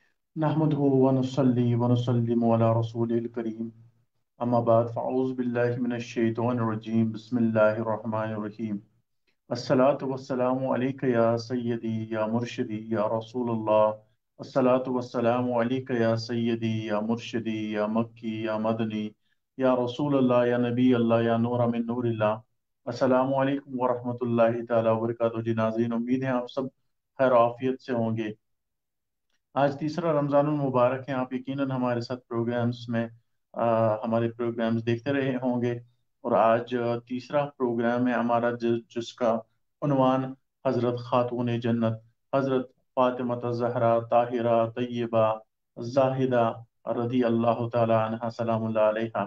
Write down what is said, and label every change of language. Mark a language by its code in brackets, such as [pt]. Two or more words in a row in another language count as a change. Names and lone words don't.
[ar] نحمده ونصلي ونسلم على رسوله الكريم أما بعد فأعوذ بالله من الشيطان الرجيم بسم الله الرحمن الرحيم الصلاة والسلام عليك يا سيدي يا مرشدي يا رسول الله الصلاة والسلام عليك يا سيدي يا مرشدي يا مكي يا مدني يا رسول الله يا نبي الله يا نور من نور الله السلام عليكم ورحمة الله تعالى وبركاته. [ur] جی ناظرین، امید ہے آپ سب خیر عافیت سے ہوں گے۔ آج تیسرا رمضان المبارک ہے. آپ یقیناً ہمارے ساتھ پروگرامز میں ہمارے پروگرامز دیکھتے رہے ہوں گے. اور آج تیسرا پروگرام ہے ہمارا جس کا عنوان حضرت خاتون جنت حضرت فاطمہ زہرا طاہرہ طیبہ زاہدہ [ar] رضي الله تعالى عنها سلام الله عليها.